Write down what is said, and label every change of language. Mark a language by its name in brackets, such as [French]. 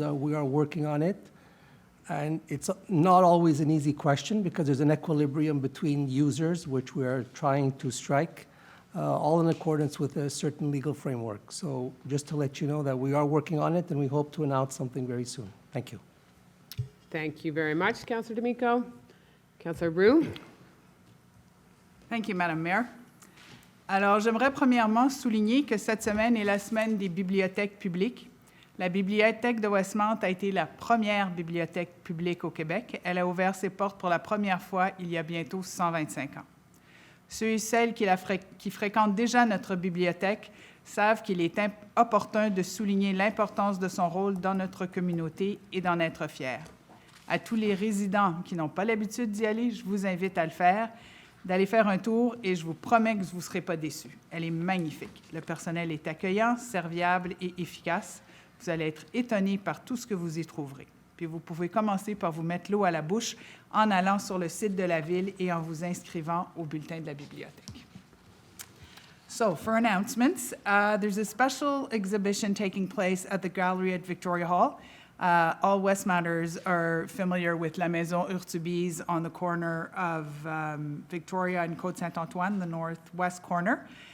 [English] We are working on it. And it's not always an easy question because there's an equilibrium between users, which we are trying to strike, all in accordance with a certain legal framework. So just to let you know that we are working on it and we hope to announce something very soon. Thank you. Thank you very much, Councillor D'Amico. Councillor Roux? Thank you, Madam Mayor. [French] Alors, j'aimerais premièrement souligner que cette semaine est la semaine des bibliothèques publiques. La bibliothèque de Westmount a été la première bibliothèque publique au Québec. Elle a ouvert ses portes pour la première fois il y a bientôt 125 ans. Ceux et celles qui fréquentent déjà notre bibliothèque savent qu'il est opportun de souligner l'importance de son rôle dans notre communauté et d'en être fiers. À tous les résidents qui n'ont pas l'habitude d'y aller, je vous invite à le faire, d'aller faire un tour et je vous promets que vous ne serez pas déçus. Elle est magnifique. Le personnel est accueillant, serviable et efficace. Vous allez être étonnés par tout ce que vous y trouverez. Puis vous pouvez commencer par vous mettre l'eau à la bouche en allant sur le site de la ville et en vous inscrivant au bulletin de la bibliothèque. [English] So, for announcements, there's a special exhibition taking place at the gallery at Victoria Hall. All Westmounters are familiar with La Maison Urtubise on the corner of Victoria and Côte-Saint-Antoine, the northwest corner.